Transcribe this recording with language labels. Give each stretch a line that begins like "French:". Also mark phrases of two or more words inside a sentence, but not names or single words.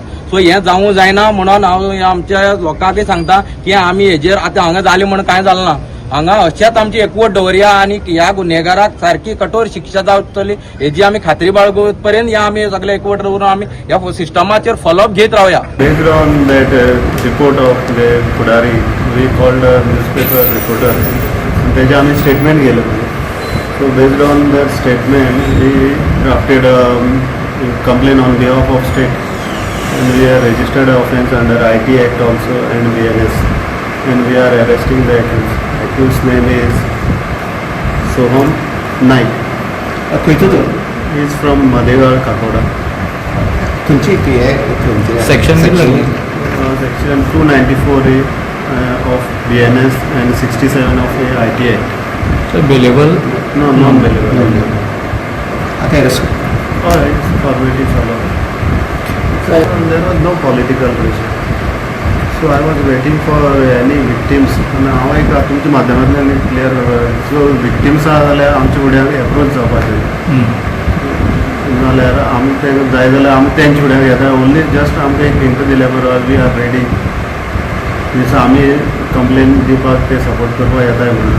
Konkani: सो हें जावूं जायना म्हणून हांव आमच्या लोकांकय सांगता की आमी हेजेर आतां हांगा जालें म्हणून कांय जालें ना. हांगा अशेंच आमची एकवट दवरया आनी ह्या गुन्हेगाराक सारकी कठोर शिक्षा जावतली हेजी आमी खात्री बाळगूं पर्यंत ह्या आमी सगळे एकवट दवरून आमी ह्या सिस्टमाचेर फॉलोअप घेत रावया.
English: Based on that report of the Pudari, we called a newspaper reporter.
Konkani: त्याचे आम्ही स्टेटमेंट गेलं.
English: So based on that statement, we drafted a complaint on behalf of state, and we have registered an offence under IT Act also and BNS, and we are arresting the accused. Accused name is Soham Naik.
Konkani: खंयचो तो
English: He is from Madhegal, Kakoda.
Konkani: खंयची ती आहे
English: Section Section 294A of BNS and 67 of the IT Act. So billable. No, non-billable.
Konkani: आता अरेस्ट
English: Alright, formality follow. So there was no political pressure. So I was waiting for any victims.
Konkani: आणि हांव एक तुमच्या माध्यमांतल्यान क्लियर सो विक्टिम्स आहा जाल्यार आमचे फुड्यान एप्रोच जावपाचें. नाल्यार आमी तें जाय जाल्यार आमी तेंचे फुड्यान येता.
English: only just
Konkani: आमकां एक हिंट दिल्या बरोबर
English: we are ready.
Konkani: मीन्स आमी कंप्लेन दिवपाक ते सपोर्ट करपाक येताय म्हणून.